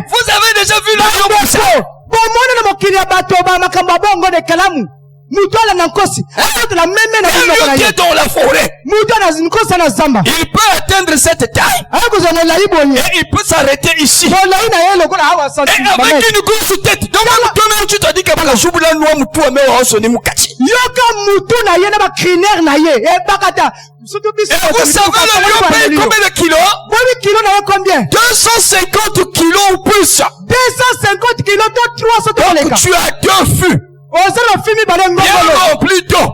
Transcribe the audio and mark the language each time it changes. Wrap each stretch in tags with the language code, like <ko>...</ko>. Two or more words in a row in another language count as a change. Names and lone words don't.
<fr>Vous avez déjà vu le lion comme ça? Un lion qui est dans la forêt, il peut atteindre cette taille et il peut s'arrêter ici. Et avec une grosse tête. Donc toi-même tu te dis que</fr> <lua>la choubula noa mutu ame wa osoni mukachi.</lua> <fr>Et vous savez le lion paye combien de kilos? 250 kilos ou plus. 250 kilos, 300 Donc tu as deux fûts bien remplis d'eau.</fr>